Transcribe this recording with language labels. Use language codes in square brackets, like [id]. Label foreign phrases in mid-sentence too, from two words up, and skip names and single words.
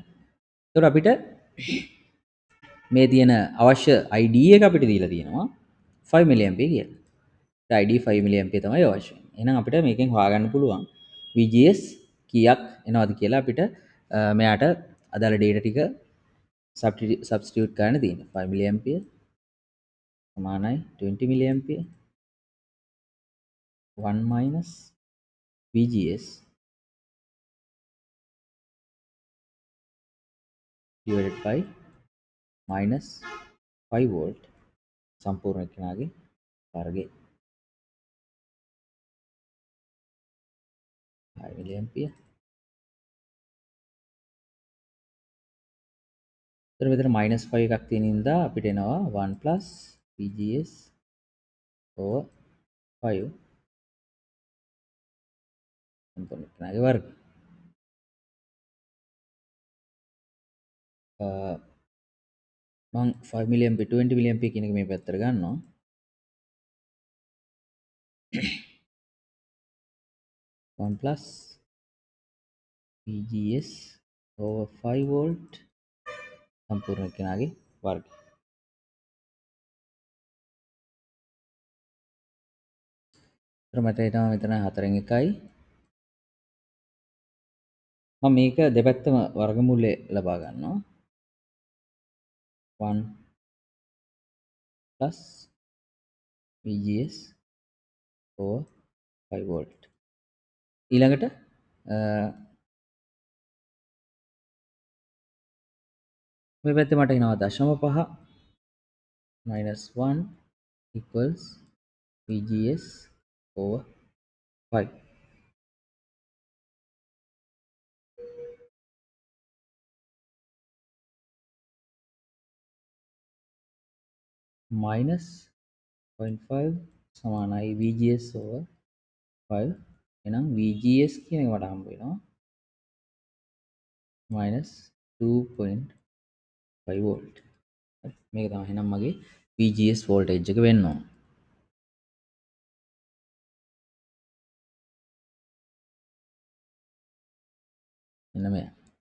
[si] එතකොට අපිට මේ තියෙන අවශ්‍ය ID එක අපිට දීලා තියෙනවා 5 mA කියලා. ID 5 mA තමයි අවශ්‍ය වෙන්නේ. එහෙනම් අපිට මේකෙන් හොයාගන්න පුළුවන් VGS කීයක් එනවද කියලා අපිට මෙයාට අදාළ data ටික substitute කරන්න තියෙනවා. 5 mA සමානයි 20 mA 1 [en] minus VGS divided by minus 5 volt [si] සම්පූර්ණ එක්කෙනාගේ වර්ගය 5 mA. එතකොට මෙතන minus 5 එකක් තියෙන හින්දා අපිට එනවා 1 [en] plus VGS over 5 [si] සම්පූර්ණ එක්කෙනාගේ වර්ගය. මම 5 mA 20 mA කියන එක මේ පැත්තට ගන්නවා. [en] 1 plus VGS over 5 volt [si] සම්පූර්ණ එක්කෙනාගේ වර්ගය. එතකොට මට එනවා මෙතන 4න් 1යි. මම මේක දෙපැත්තම වර්ගමූලය ලබා ගන්නවා. [en] 1 plus VGS over 5 volt. [si] ඊළඟට මේ පැත්තේ මට එනවා [en] 0.5 minus 1 equals VGS over 5. [si] minus 0.5 සමානයි [en] VGS over 5. [si] එහෙනම් VGS කියන එක මට හම්බ වෙනවා [en] minus 2.5 volt. [si] මේක තමයි එහෙනම් මගේ [en] VGS voltage [si] එක වෙන්න ඕන. මෙන්න මෙයා.